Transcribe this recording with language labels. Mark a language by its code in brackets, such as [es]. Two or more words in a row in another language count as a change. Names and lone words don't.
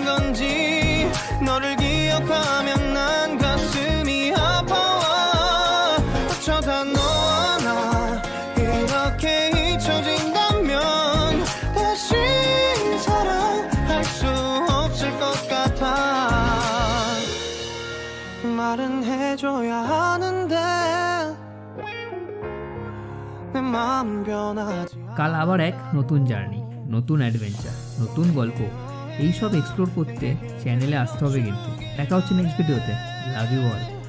[ko] 건지 너를 기억하면 난 가슴이 아파와 어쩌다 너와 나 이렇게 잊혀진다면 다시 사랑할 수 없을 것 같아 말은 해줘야 하는데 내 마음 변하지 [bn] কাল আবার এক নতুন জার্নি, নতুন অ্যাডভেঞ্চার, নতুন গল্প এইসব এক্সপ্লোর করতে চ্যানেলে আসতে হবে কিন্তু। দেখা হচ্ছে নেক্সট ভিডিওতে। [en] love you all.